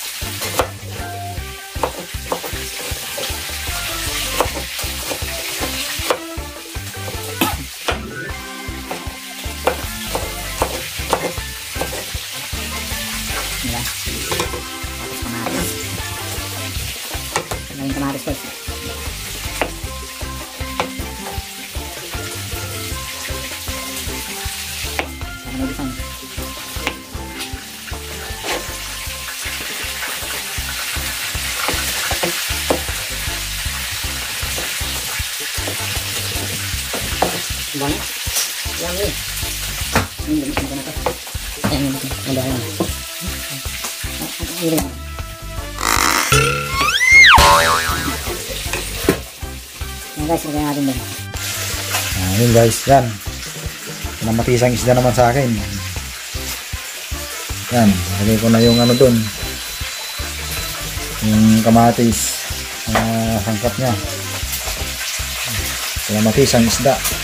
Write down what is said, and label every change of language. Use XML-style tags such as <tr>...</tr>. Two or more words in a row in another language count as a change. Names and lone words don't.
<tl>Tapos kamatis. Maraming kamatis guys. Sana may design.</tl> <id>Banyak. Yang ini. Ini bukan apa. Yang ini ada yang. Ini.</id> <tl>Yang guys, lagyan natin din. Yun guys, yan. Pinamatisang isda naman sa akin. Yan, lagay ko na yung dun. Yung kamatis. Sangkap niya. Pinamatisang isda.</tl>